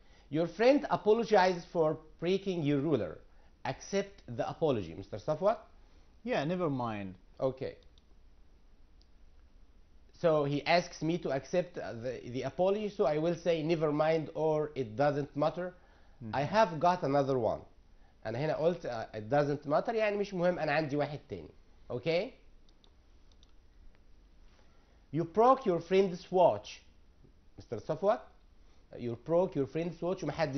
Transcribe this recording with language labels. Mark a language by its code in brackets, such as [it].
[en] Your friend apologized for breaking your ruler. Accept the apology. Mr. Safwat? Yeah, never mind. Okay. So he asks me to accept the apology, so I will say never mind or it doesn't matter. I have got another one. [ar] أنا هنا قلت [en] it doesn't matter [ar] يعني مش مهم، أنا عندي واحد تاني. [en] Okay? You broke your friend's watch. Mr. Safwat? You broke your friend's watch [ar] وما حدديش.